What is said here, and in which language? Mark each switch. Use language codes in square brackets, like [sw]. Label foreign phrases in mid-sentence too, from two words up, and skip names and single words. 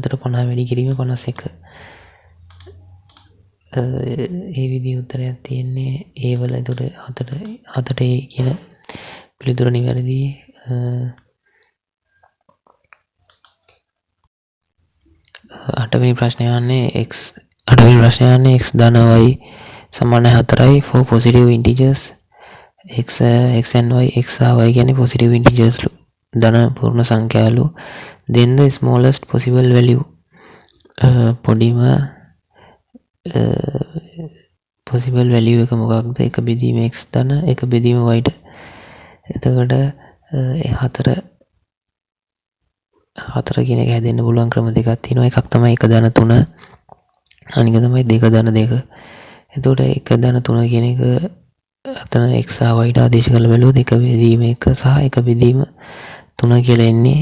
[si] එතකොට 50 වැඩි කිරීම 51. ඒ විදිහේ උත්තරයක් තියෙන්නේ ඒ වල. එතකොට 7ට ඒ කියන පිළිතුර නිවැරදි. අටවෙනි ප්‍රශ්නය යන්නේ x ධන y සමානයි 4යි [en] for positive integers x and y. [si] x සහ y කියන්නේ [en] positive integers [si] ධන පූර්ණ සංඛ්‍යාලු. [en] then the smallest possible value පොඩිම possible value [si] එක මොකක්ද? 1 බෙදීම x ධන 1 බෙදීම y ට. එතකොට 4 කියන එක හැදෙන්න පුළුවන් ක්‍රම දෙකක් තියෙනවා. එකක් තමයි 1 ධන 3, අනික තමයි 2 ධන 2. එතකොට 1 ධන 3 කියන එක අතන x සහ y ආදේශ කරලා බලුවොත් එක බෙදීම 1 සහ එක බෙදීම 3 කියලා එන්නේ.